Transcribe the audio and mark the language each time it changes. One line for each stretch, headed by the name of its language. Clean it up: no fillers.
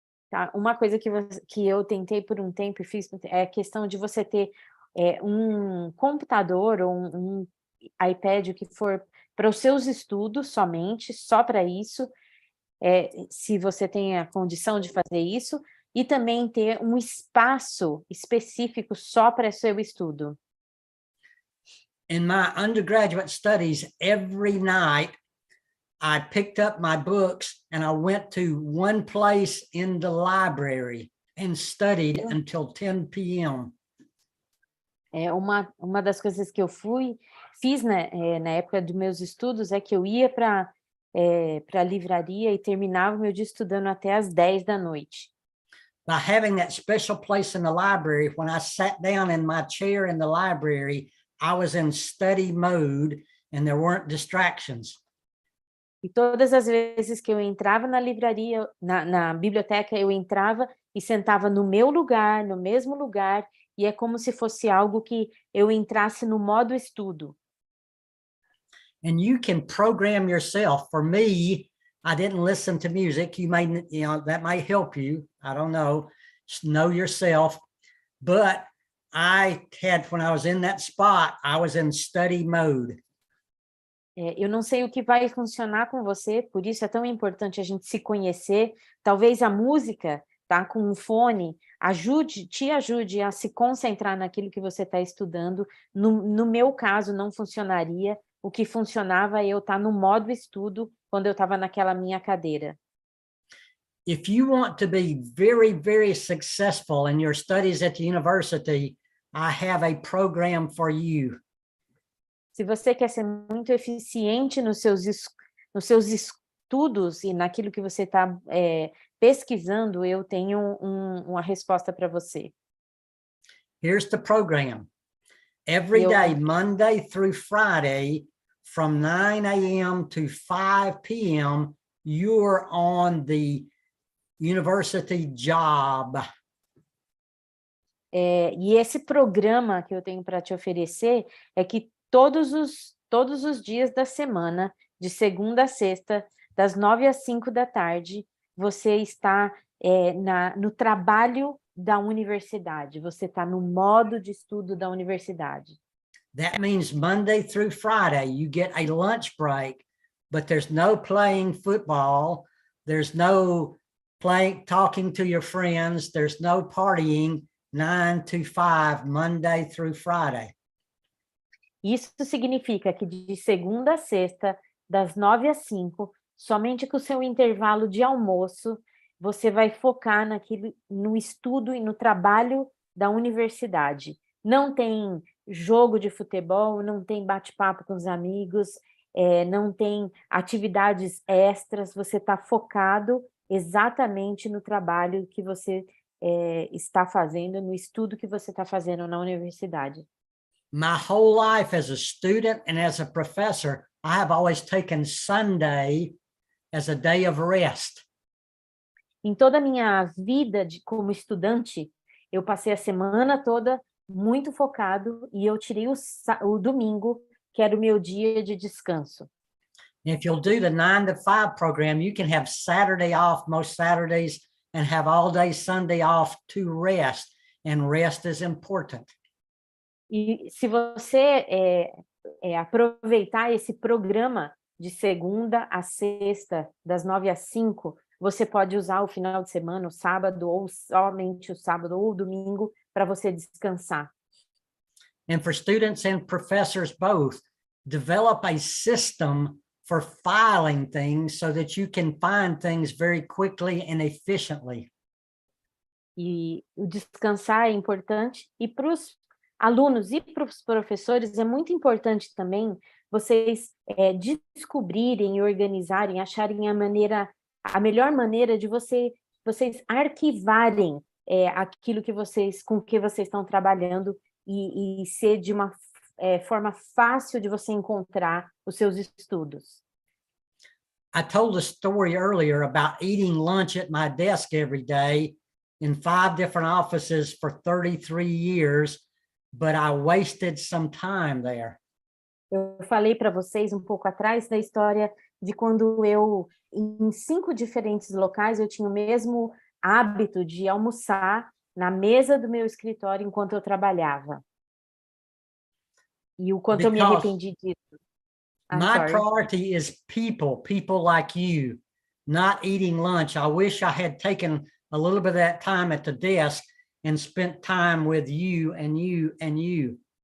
Portuguese: Tá? Uma coisa que eu tentei por um tempo e fiz é a questão de você ter um computador ou um iPad, o que for, para os seus estudos somente, só para isso, se você tem a condição de fazer isso, e também ter um espaço específico só para seu estudo.
English: In my undergraduate studies, every night I picked up my books and I went to one place in the library and studied until 10 p.m.
Portuguese: Uma das coisas que eu fiz na época dos meus estudos é que eu ia para a livraria e terminava o meu dia estudando até às 10 da noite.
English: By having that special place in the library, when I sat down in my chair in the library, I was in study mode and there weren't distractions.
Portuguese: E todas as vezes que eu entrava na livraria, na biblioteca, eu entrava e sentava no meu lugar, no mesmo lugar, e é como se fosse algo que eu entrasse no modo estudo.
English: And you can program yourself. For me, I didn't listen to music. You may, that might help you. I don't know. Just know yourself. But when I was in that spot, I was in study mode.
Portuguese: Eu não sei o que vai funcionar com você, por isso é tão importante a gente se conhecer. Talvez a música, tá, com um fone, te ajude a se concentrar naquilo que você está estudando. No meu caso, não funcionaria. O que funcionava é eu estar no modo estudo quando eu estava naquela minha cadeira.
English: If you want to be very, very successful in your studies at the university, I have a program for you.
Portuguese: Se você quer ser muito eficiente nos seus estudos e naquilo que você está pesquisando, eu tenho uma resposta para você.
English: Here's the program. Every day, Monday through Friday, from 9 a.m. to 5 p.m., you're on the university job.
Portuguese: E esse programa que eu tenho para te oferecer é que todos os dias da semana, de segunda a sexta, das 9 às 5 da tarde, você está no trabalho da universidade, você está no modo de estudo da universidade.
English: That means Monday through Friday, you get a lunch break, but there's no playing football, there's no talking to your friends, there's no partying, 9 to 5, Monday through Friday.
Portuguese: Isso significa que de segunda a sexta, das 9 às 5, somente com o seu intervalo de almoço, você vai focar no estudo e no trabalho da universidade. Não tem jogo de futebol, não tem bate-papo com os amigos, não tem atividades extras, você está focado exatamente no trabalho que você está fazendo, no estudo que você está fazendo na universidade.
English: My whole life as a student and as a professor, I have always taken Sunday as a day of rest.
Portuguese: Em toda a minha vida como estudante, eu passei a semana toda muito focado e eu tirei o domingo, que era o meu dia de descanso.
English: If you'll do the 9 to 5 program, you can have Saturday off most Saturdays and have all day Sunday off to rest, and rest is important.
Portuguese: E se você aproveitar esse programa de segunda a sexta, das 9 às 5, você pode usar o final de semana, o sábado, ou somente o sábado ou o domingo, para você descansar.
English: And for students and professors both, develop a system for filing things so that you can find things very quickly and efficiently.
Portuguese: E o descansar é importante, e para os alunos e para os professores é muito importante também vocês descobrirem e organizarem, acharem a melhor maneira de vocês arquivarem aquilo com que vocês estão trabalhando e ser de uma forma fácil de você encontrar os seus estudos.
English: I told a story earlier about eating lunch at my desk every day in 5 different offices for 33 years, but I wasted some time there.
Portuguese: Eu falei para vocês um pouco atrás da história de quando em 5 diferentes locais, eu tinha o mesmo hábito de almoçar na mesa do meu escritório enquanto eu trabalhava. E o quanto eu me arrependi disso.
English: My priority is people like you, not eating lunch. I wish I had taken a little bit of that time at the desk and spent time with you and you and you.